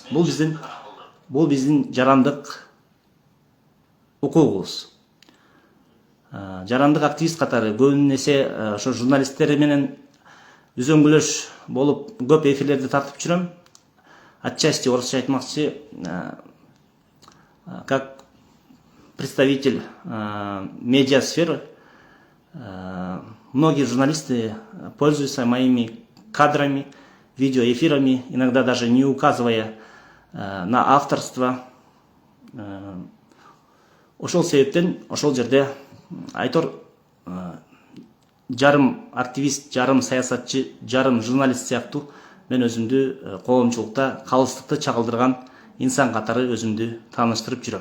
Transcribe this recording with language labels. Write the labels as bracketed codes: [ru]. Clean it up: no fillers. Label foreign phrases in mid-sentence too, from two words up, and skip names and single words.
[ky] Бул биздин жарандык укугубуз. Жарандык активист катары көбүн эсе ошо журналисттер менен үзөңгүлөш болуп көп эфирлерди тартып жүрөм. Отчасти орусча айтмакчы, [ru] как представитель медиасферы, многие журналисты пользуются моими кадрами, видеоэфирами, иногда даже не указывая на авторство. [ky] Ошол себептен ошол жерде айтор жарым активист, жарым саясатчы, жарым журналист сыяктуу мен өзүмдү коомчулукта калыстыкты чагылдырган инсан катары өзүмдү тааныштырып жүрөм.